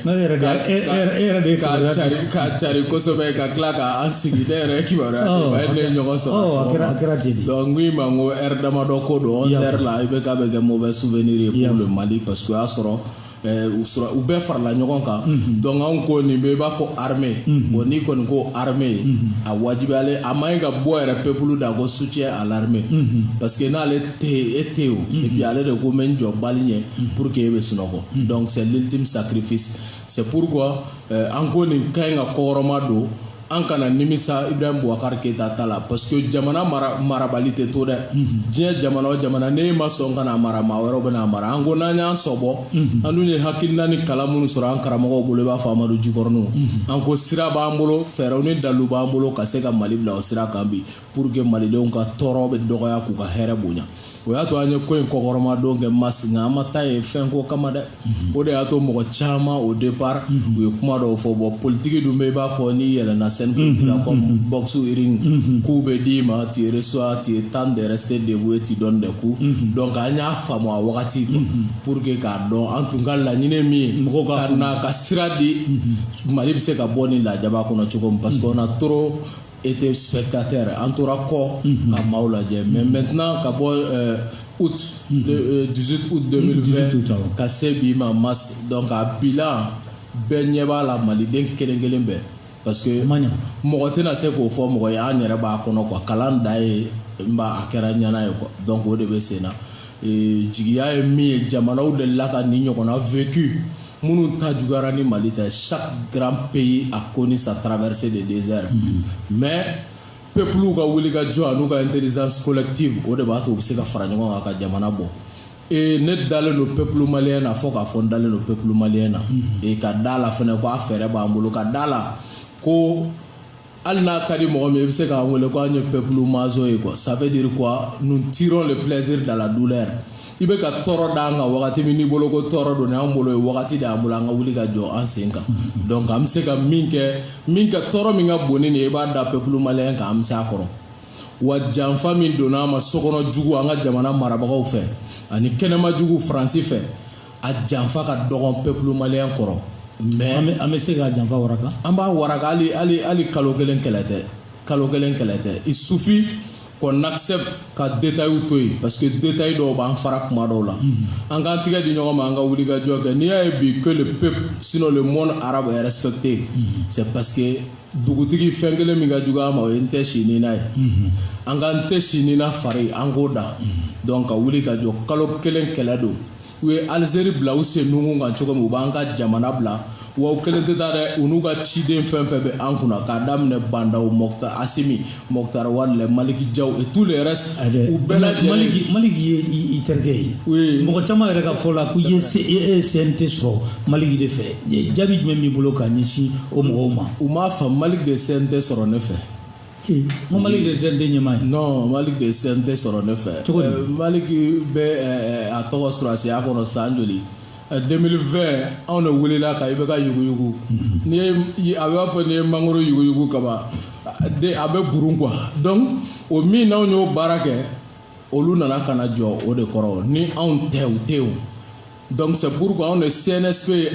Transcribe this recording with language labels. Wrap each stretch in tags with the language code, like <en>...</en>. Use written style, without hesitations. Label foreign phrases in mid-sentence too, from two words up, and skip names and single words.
<bm>ye ka cari kosɛbɛ ka tila ka an sigi ne yɛrɛ kibaruya ne ye ɲɔgɔn sɔrɔ donc n ko i ma n ko heure damadɔ ko don 11h la i bɛ k'a bɛ kɛ</bm> <fr>mauvais souvenir</fr> <bm>ye</bm> <fr>pour le Mali parce que</fr> <bm>o y'a sɔrɔ u bɛɛ farala ɲɔgɔn kan donc anw ko nin bɛ i b'a fɔ</bm> <fr>armée bon</fr> <bm>n'i kɔni ko armée a wajibiyalen a man ɲi ka bɔ yɛrɛ peuple da ko</bm> <fr>soutien à l'armée parce que</fr> <bm>n'ale tɛ yen e tɛ yen</bm> <fr>et puis</fr> <bm>ale de ko n bɛ n jɔ bali ɲɛ</bm> <fr>pour que</fr> <bm>e bɛ sunɔgɔ</bm> <fr>donc c'est l'ultime sacrifice c'est pourquoi</fr> <bm>an ko nin ka ɲi ka kɔkɔrɔma don an kana nimisa Ibrahim Boubacar Keita ta la</bm> <fr>parce que</fr> <bm>jamana marabali tɛ to dɛ diɲɛ jamana o jamana ne ma sɔn kana mara maa wɛrɛw bɛna mara an ko n'an y'an sɔbɔ an dun ye hakilina ni kalan minnu sɔrɔ an karamɔgɔw bolo i b'a fɔ Amadu Jikɔrɔniw an ko sira b'an bolo fɛɛrɛw ni dalilu b'an bolo ka se ka Mali bila o sira kan bi</bm> <fr>pour que</fr> <bm>malidenw ka tɔɔrɔ bɛ dɔgɔya k'u ka hɛrɛ bonya o y'a to an ye ko in kɔkɔrɔma don kɛ masi nka an ma taa ye fɛn ko kama dɛ o de y'a to mɔgɔ caman</bm> <fr>au départ</fr> <bm>u ye kuma dɔw fɔ</bm> <fr>bon politique</fr> <bm>dun bɛ i b'a fɔ n'i yɛlɛnna</bm> <fr>scène politique comme boxe ring</fr> <bm>k'u bɛ d'i ma</bm> <fr>tu reçois tu es temps de rester debout et tu donnes des coups donc</fr> <bm>an y'a faamu a wagati</bm> <fr>pour que</fr> <bm>k'a dɔn an tun ka laɲini min ye ka na ka sira di Mali bɛ se ka bɔ nin lajaba kɔnɔ cogo min</bm> <fr>parce que on a trop été spectateur</fr> <bm>an tora kɔ ka maaw lajɛ</bm> <fr>mais maintenant</fr> <bm>ka bɔ août 18 août 2020 ka se bi ma</bm> <fr>mars donc</fr> <bm>a bilan bɛɛ ɲɛ b'a la maliden kelen kelen bɛɛ</bm> <fr>parce que</fr> <bm>mɔgɔ tɛna se k'o fɔ mɔgɔ ye an yɛrɛ b'a kɔnɔ quoi kalan da ye a kɛra ɲana ye quoi donc o de bɛ sen na jigiya ye min ye jamanaw delila ka nin ɲɔgɔnna vécu minnu ta juguyara ni Mali tɛ</bm> <fr>chaque grand pays a connu sa traversée de désert mais peuple</fr> <bm>ka wulikajɔ a n'u ka</bm> <fr>intelligence collective</fr> <bm>o de b'a to u bɛ se ka fara ɲɔgɔn kan ka jamana bɔ ne dalen don</bm> <fr>peuple malien</fr> <bm>na fo k'a fɔ n dalen don</bm> <fr>peuple malien</fr> <bm>na ka da la fɛnɛ ko a fɛɛrɛ b'an bolo ka da la ko hali n'a ka di mɔgɔ min i bɛ se k'an wele ko an ye</bm> <fr>peuple maso</fr> <bm>ye</bm> <fr>quoi ça veut dire quoi nous tirons le plaisir dans la douleur</fr> <bm>i bɛ ka tɔɔrɔ d'an kan wagati min n'i bolo ko tɔɔrɔ don n'an bolo ye wagati de y'an bolo an ka wuli ka jɔ an sen kan donc an bɛ se ka min kɛ tɔɔrɔ min ka bon ni nin ye i b'a da</bm> <fr>peuple malien</fr> <bm>kan an bɛ se a kɔrɔ wa janfa min donna an ma sokɔnɔ jugu an ka jamana marabagaw fɛ ani kɛnɛma jugu Faransi fɛ a janfa ka dɔgɔn</bm> <fr>peuple malien</fr> <bm>kɔrɔ mais an bɛ se ka janfa waraka an b'a waraka hali kalo kelen kɛlɛ tɛ</bm> <fr>il suffit qu'on accepte</fr> <bm>ka détail to yen</bm> <fr>parce que</fr> <bm>détail dɔw b'an fara kuma dɔw la an k'an tigɛ di ɲɔgɔn ma an ka wuli ka jɔ kɛ n'i y'a ye bi</bm> <fr>que le peuple sinon le monde arabe est respecté c'est parce que</fr> <bm>dugutigi fɛn kelen min ka jugu a ma o ye n tɛ si ni n'a ye an k'an tɛ si ni na fari an k'o da donc ka wuli ka jɔ kalo kelen kɛlɛ don u ye Algérie bila u sen nungun kan cogo min u b'an ka jamana bila wa u kelen tɛ taa dɛ u n'u ka ciden fɛn fɛn bɛ an kunna k'a daminɛ Bandaw Mokhtar Assimi Mokhtar Wale Maliki Diaw</bm> <fr>et tous les restes</fr> <bm>u bɛɛ lajɛlen Maliki ye i terikɛ ye mɔgɔ caman yɛrɛ ka fɔ la ko i ye CNT sɔrɔ Maliki de fɛ jaabi jumɛn b'i bolo ka ɲɛsin o mɔgɔw ma u m'a faamu Maliki de CNT sɔrɔ ne fɛ Maliki de CNT ɲɛmaa ye non Maliki de CNT sɔrɔ ne fɛ Maliki bɛ a tɔgɔ sɔrɔsiya kɔnɔ san joli 2020 anw de welela ka i bɛ ka yuguyugu a b'a fɔ n'i ye mangoro yuguyugu kaba a bɛ burun quoi donc o min n'anw y'o baara kɛ olu nana ka na jɔ o de kɔrɔ ni anw tɛ u tɛ o</bm> <fr>donc c'est pourquoi</fr> <bm>anw de CNSP</bm>